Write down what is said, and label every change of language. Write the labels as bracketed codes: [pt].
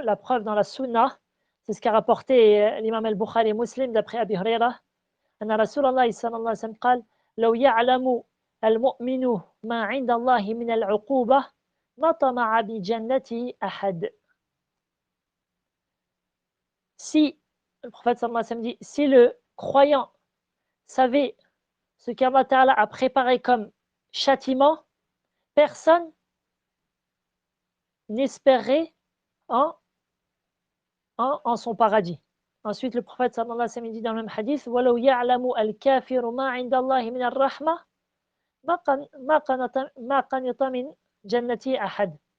[fr] La preuve dans la Sunna, c'est ce qu'a rapporté l'imam al-Bukhari Muslim d'après Abi Huraira. [ar] أن رسول الله صلى الله عليه وسلم قال لو يعلم المؤمن ما عند الله من العقوبة ما طمع بجنته أحد. [fr] Si, le prophète sallallahu alayhi wa sallam dit, si le croyant savait ce qu'Allah Ta'ala a préparé comme châtiment, personne n'espérerait en son paradis. Ensuite, le prophète sallallahu alayhi wa sallam dit dans le même hadith [ar] وَلَوْ يَعْلَمُ الْكَافِرُ مَا عِنْدَ اللَّهِ مِنَ الرَّحْمَةِ مَا قَنِطَ مِنْ جَنَّتِهِ أَحَدٌ.